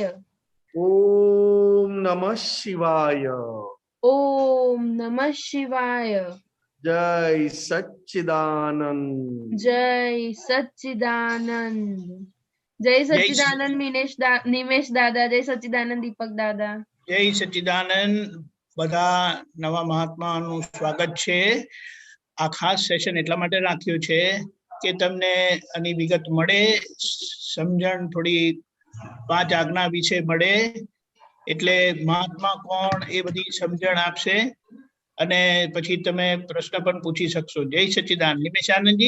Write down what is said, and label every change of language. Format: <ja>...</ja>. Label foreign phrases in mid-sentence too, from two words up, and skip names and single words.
<sa>ओम नमः शिवाय ओम नमः शिवाय जय सच्चिदानंद जय सच्चिदानंद जय सच्चिदानंद निमेश दादा जय सच्चिदानंद दीपक दादा</sa> <gu>જય સચ્ચિદાનંદ બધા નવા મહાત્માનું સ્વાગત છે આ ખાસ સેશન એટલા માટે રાખ્યું છે કે તમને આની વિગત મળે સમજણ થોડી પાંચ આજ્ઞા વિશે મળે એટલે મહાત્મા કોણ એ બધી સમજણ આપશે અને પછી તમે પ્રશ્ન પણ પૂછી શકશો જય સચ્ચિદાનંદ નિમેશાનંદજી</gu>